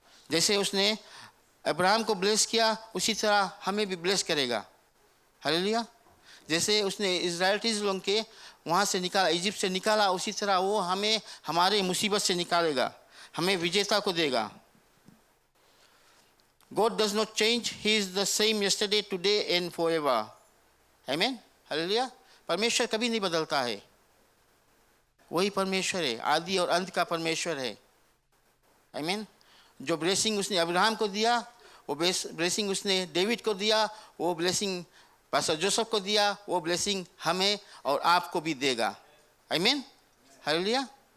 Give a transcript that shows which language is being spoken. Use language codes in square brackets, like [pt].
[hi] जैसे उसने अब्राहम को ब्लेस किया, उसी तरह हमें भी ब्लेस करेगा। हालेलुया। जैसे उसने इज़राइलीज़ लोगों के वहाँ से निकाला, इजिप्ट से निकाला, उसी तरह वो हमें हमारे मुसीबत से निकालेगा, हमें विजेता को देगा। [en] God does not change. He is the same yesterday, today and forever. Amen. Hallelujah. [hi] परमेश्वर कभी नहीं बदलता है, वही परमेश्वर है, आदि और अंत का परमेश्वर है। आमीन। जो ब्लेसिंग उसने अब्राहम को दिया, वो ब्लेसिंग उसने डेविड को दिया, वो ब्लेसिंग पास्टर जोसेफ को दिया, वो ब्लेसिंग हमें और आपको भी देगा। आमीन। हालेलुया।